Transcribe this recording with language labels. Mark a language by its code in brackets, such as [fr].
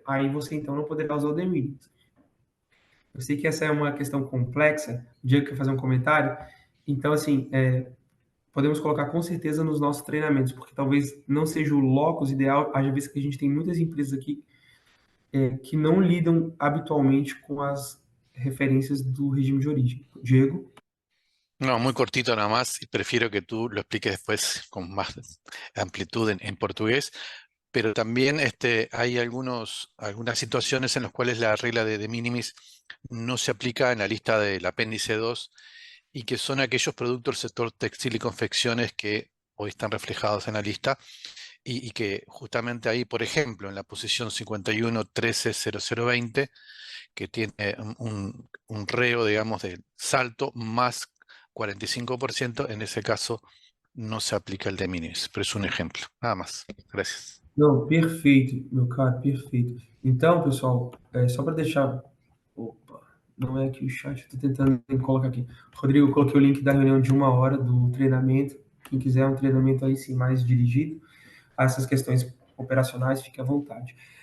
[pt] Aí você, então, não poderá usar o de minimis. Eu sei que essa é uma questão complexa, o Diego quer fazer um comentário, então, assim, podemos colocar com certeza nos nossos treinamentos, porque talvez não seja o locus ideal, haja vez que a gente tem muitas empresas aqui que não lidam habitualmente com as referências do regime de origem. Diego? [es] No, muy cortito nada más, y prefiero que tú lo expliques después con más amplitud en portugués, pero también hay algunas situaciones en las cuales la regla de minimis no se aplica en la lista del apéndice 2 y que son aquellos productos del sector textil y confecciones que hoy están reflejados en la lista y que justamente ahí, por ejemplo, en la posición 51.13.0020, que tiene un reo, digamos, de salto más 45%, en [pt] esse caso não se aplica o de minimis, pero é um exemplo. Nada mais. Gracias. Não, perfeito, meu caro, perfeito. Então, pessoal, só para deixar... Opa, não é aqui o chat, estou tentando colocar aqui. Rodrigo, eu coloquei o link da reunião de 1 hora do treinamento. Quem quiser um treinamento aí sim mais dirigido a essas questões operacionais, fique à vontade.